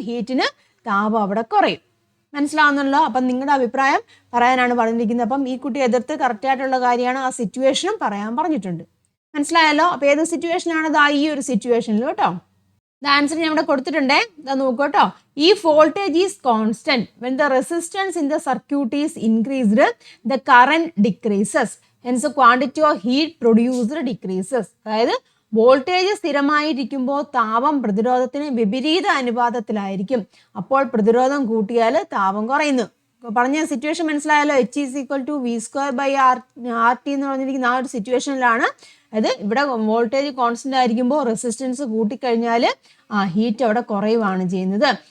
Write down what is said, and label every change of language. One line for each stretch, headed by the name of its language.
Malayalam: ഹീറ്റിന് താപം അവിടെ കുറയും. മനസ്സിലാവുന്നല്ലോ? അപ്പം നിങ്ങളുടെ അഭിപ്രായം പറയാനാണ് പറഞ്ഞിരിക്കുന്നത്. അപ്പം ഈ കുട്ടി എതിർത്ത് കറക്റ്റായിട്ടുള്ള കാര്യമാണ്, ആ സിറ്റുവേഷനും പറയാൻ പറഞ്ഞിട്ടുണ്ട്. മനസ്സിലായല്ലോ? അപ്പം ഏത് സിറ്റുവേഷനാണ്? ഈ ഒരു സിറ്റുവേഷനിൽ കേട്ടോ. ആൻസർ ഞാൻ ഇവിടെ കൊടുത്തിട്ടുണ്ടേ, ഇതാ നോക്കൂ കേട്ടോ.
English: If voltage is constant, when the resistance in the circuit is increased, the current decreases. Hence, the quantity of heat produced decreases.
Malayalam: അതായത് വോൾട്ടേജ് സ്ഥിരമായിരിക്കുമ്പോൾ താപം പ്രതിരോധത്തിന് വിപരീത അനുപാതത്തിലായിരിക്കും. അപ്പോൾ പ്രതിരോധം കൂട്ടിയാൽ താപം കുറയുന്നു. പറഞ്ഞ സിറ്റുവേഷൻ മനസ്സിലായല്ലോ? H=V²/RT എന്ന് പറഞ്ഞിരിക്കുന്ന ആ ഒരു സിറ്റുവേഷനിലാണ്. അത് ഇവിടെ വോൾട്ടേജ് കോൺസ്റ്റന്റ് ആയിരിക്കുമ്പോൾ റെസിസ്റ്റൻസ് കൂട്ടിക്കഴിഞ്ഞാൽ ഹീറ്റ് അവിടെ കുറയുവാണ് ചെയ്യുന്നത്.